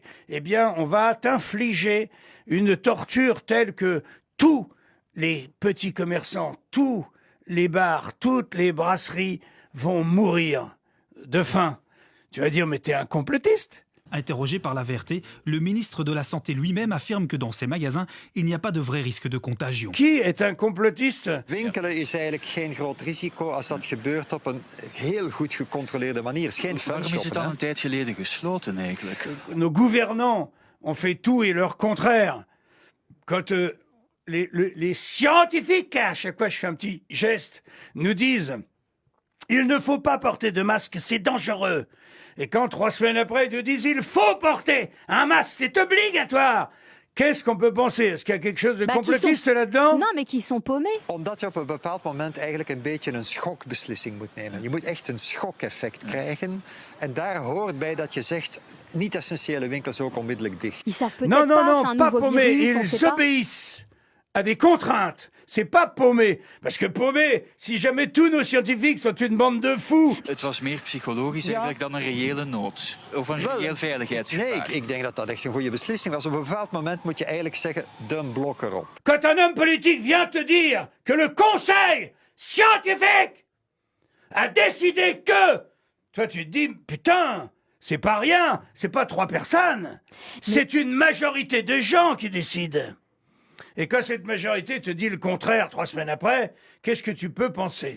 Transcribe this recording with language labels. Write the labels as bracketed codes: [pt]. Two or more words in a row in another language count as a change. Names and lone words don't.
[fr] Eh bien, on va t'infliger une torture telle que tous les petits commerçants, tous les bars, toutes les brasseries vont mourir de faim. Tu vas dire, mais t'es un complotiste. Interrogé par la VRT, le ministre de la Santé lui-même affirme que dans ces magasins, il n'y a pas de vrai risque de contagion. Qui est un complotiste? [nl] Winkelen is eigenlijk geen groot risico als dat gebeurt op een heel goed gecontroleerde manier. Het is geen Waarom is het fanshoppen. al een tijd geleden gesloten eigenlijk? [fr] Nos gouvernants ont fait tout et leur contraire. Quand les scientifiques, à chaque fois je fais un petit geste, nous disent « Il ne faut pas porter de masque, c'est dangereux ». Et quand 3 semaines après, ils nous disent « Il faut porter un masque, c'est obligatoire ». Qu'est-ce qu'on peut penser? Est-ce qu'il y a quelque chose de complotiste là-dedans? Non, mais qui sont paumés. [nl] Omdat je op een bepaald moment eigenlijk een beetje een schokbeslissing moet nemen. Je moet echt een schokeffect krijgen. En daar hoort bij dat je zegt, niet-essentiële winkels ook onmiddellijk dicht. [fr] Ils savent peut-être Non, non, pas, c'est non, un pas nouveau paumé. virus, on Ils sait pas. obéissent à des contraintes. C'est pas paumé. Parce que paumé, si jamais tous nos scientifiques sont une bande de fous. [nl] Het was meer psychologisch eigenlijk dan een reële nood. Of een reëel veiligheidsgevaar. Nee, ik denk dat dat echt een goede beslissing was. Op een bepaald moment moet je eigenlijk zeggen, de blok erop. [fr] Quand un homme politique vient te dire que le conseil scientifique a décidé que... Toi, tu te dis, putain, c'est pas rien, c'est pas 3 personnes. C'est une majorité de gens qui décident. Et quand cette majorité te dit le contraire 3 semaines après, qu'est-ce que tu peux penser?